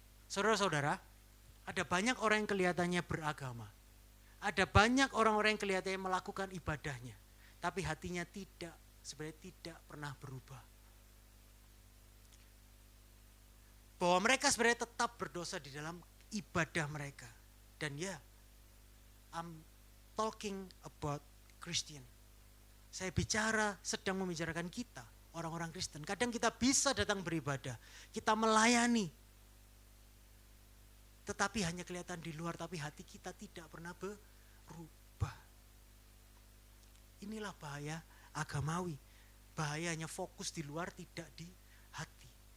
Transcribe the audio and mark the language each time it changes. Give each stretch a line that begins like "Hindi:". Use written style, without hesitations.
Indonesian: Saudara-saudara, ada banyak orang yang kelihatannya beragama. Ada banyak orang-orang yang kelihatannya melakukan ibadahnya. Tapi hatinya sebenarnya tidak pernah berubah. Bahwa mereka sebenarnya tetap berdosa di dalam ibadah mereka. Dan ya,
English: I'm talking about Christian.
Indonesian: Saya sedang membicarakan kita, orang-orang Kristen. Kadang kita bisa datang beribadah, kita melayani, tetapi hanya kelihatan di luar, tapi hati kita tidak pernah berubah. Inilah bahaya agamawi. Bahayanya fokus di luar, tidak di hati.